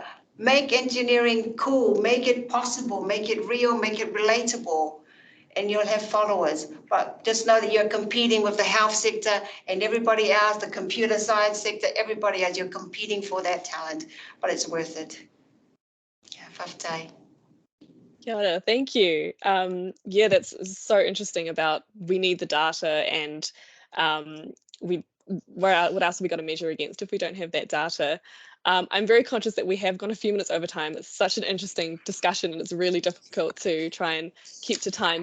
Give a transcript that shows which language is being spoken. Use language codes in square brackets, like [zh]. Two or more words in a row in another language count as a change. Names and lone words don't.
[en] Make engineering cool, make it possible, make it real, make it relatable, and you'll have followers. But just know that you're competing with the health sector and everybody else, the computer science sector, everybody else, you're competing for that talent, but it's worth it. Yeah, whaftai. [mi] Kia ora, [en] thank you. Yeah, that's so interesting about we need the data, and what else have we got to measure against if we don't have that data? I'm very conscious that we have gone a few minutes over time. It's such an interesting discussion and it's really difficult to try and keep to time.